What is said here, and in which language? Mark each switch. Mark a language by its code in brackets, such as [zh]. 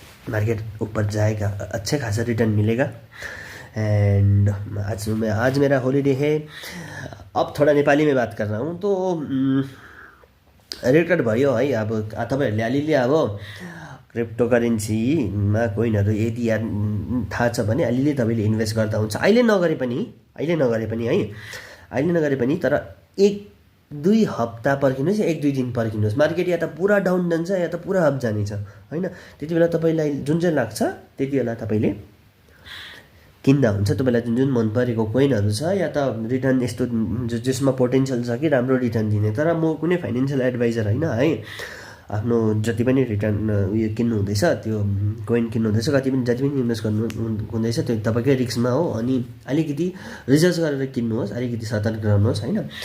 [hi] Market ऊपर जाएगा, अच्छे खासा रिटर्न मिलेगा। एंड आज मेरा हॉलीडे है। अब थोड़ा नेपाली में बात कर रहा हूँ। तो रेट कट भयो है। [ne] अब तपाईँहरूले अलिअलि अब क्रिप्टो करेन्सीमा कोइनहरू यदि थाहा छ भने अलिअलि तपाईँले इन्भेस्ट गर्दा हुन्छ। अहिले नगरे पनि है, अहिले नगरे पनि, तर 1-2 हप्ता पर्खिनुहोस् या 1-2 दिन पर्खिनुहोस्। मार्केट या त पुरा डाउन जान्छ या त पुरा अप जानेछ होइन। त्यति बेला तपाईँलाई जुन चाहिँ लाग्छ त्यति बेला तपाईँले किन्दा हुन्छ। तपाईँलाई जुन जुन मन परेको कोइनहरू छ, या त रिटर्न यस्तो जसमा पोटेन्सियल छ कि राम्रो रिटर्न दिने। तर म कुनै फाइनेन्सियल एडभाइजर होइन है। आफ्नो जति पनि रिटर्न उयो किन्नु हुँदैछ, त्यो कोइन किन्नु हुँदैछ, जति पनि इन्भेस्ट गर्नु हुँदैछ, त्यो तपाईँकै रिस्कमा हो। अनि अलिकति रिसर्च गरेर किन्नुहोस्, अलिकति सतर्क रहनुहोस् होइन।